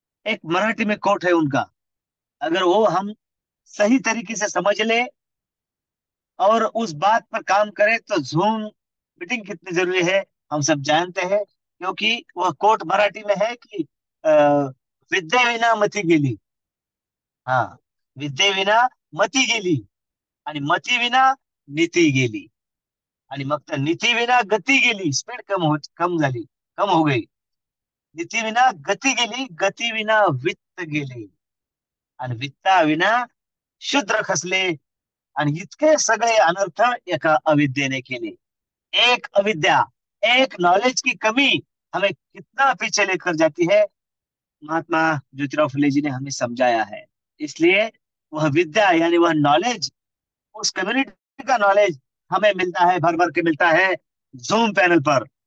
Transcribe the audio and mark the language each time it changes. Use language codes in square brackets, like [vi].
[hi] एक मराठी में कोट है उनका, अगर वो हम सही तरीके से समझ ले और उस बात पर काम करें तो जूम मीटिंग कितनी जरूरी है हम सब जानते हैं। क्योंकि वह कोट मराठी में है कि [mr] विद्ये विना मती गेली। हाँ, विद्ये विना मती गेली, आणि मती विना नीती गेली, आणि मग त्या नीती विना गती गेली, स्पीड कम झाली, [hi] कम हो गई। [mr] नीती विना गती गेली, गती विना वित्त गेले, आणि वित्ता विना शूद्र खसले, आणि इतके सगळे अनर्थ एका अविद्येने केले। [hi] एक अविद्या, एक नॉलेज की कमी हमें कितना पीछे लेकर जाती है, महात्मा ज्योतिराव फुले जी ने हमें समझाया है। इसलिए वह विद्या यानी वह नॉलेज, उस कम्युनिटी का नॉलेज हमें मिलता है, भर भर के मिलता है जूम पैनल पर।